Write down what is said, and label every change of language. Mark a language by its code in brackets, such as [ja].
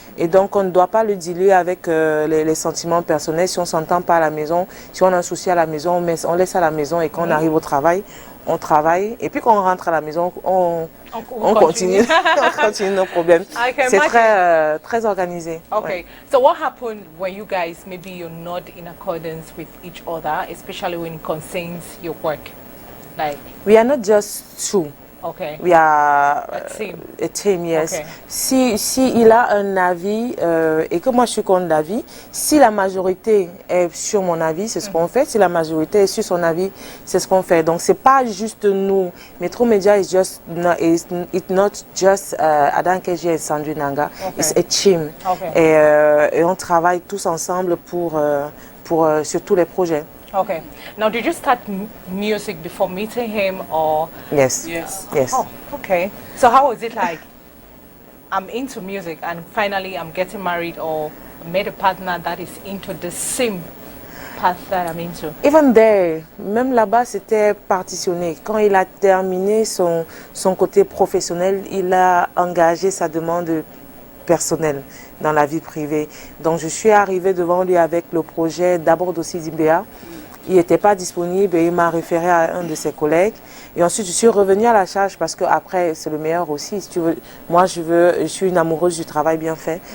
[fr] Et donc, on ne doit pas le diluer avec les sentiments personnels. Si on ne s'entend pas à la maison, si on a un souci à la maison, on laisse à la maison et quand on arrive au travail, on travaille, et puis quand on rentre à la maison, on continue, on continue nos problèmes. C'est très, très organisé. Okay, ouais. [en] So what happened when you guys, maybe you're not in accordance with each other, especially when it concerns your work? Like, we are not just two. Okay. We are a team, yes. Okay. [fr] Si il a un avis et que moi je suis contre l'avis, si la majorité est sur mon avis, c'est ce qu'on fait. Si la majorité est sur son avis, c'est ce qu'on fait. Donc c'est pas juste nous. [en] Metro Media is not just Adan Keji et Sandrine Nanga. Okay. It's a team. Okay. [fr] Et on travaille tous ensemble sur tous les projets. [en] Okay. Now, did you start music before meeting him, or? Yes. Yes. Yes. Oh, okay. So how was it like? I'm into music, and finally I'm getting married, or made a partner that is into the same path that I'm into. Even there, [fr] même là-bas, c'était partitionné. Quand il a terminé son côté professionnel, il a engagé sa demande personnelle dans la vie privée. Donc, je suis arrivée devant lui avec le projet d'abord d'Ossi Zimbea. Il n'était pas disponible et il m'a référé à un de ses collègues. Et ensuite, je suis revenue à la charge parce qu'après, c'est le meilleur aussi. Si tu veux, moi, je suis une amoureuse du travail bien fait.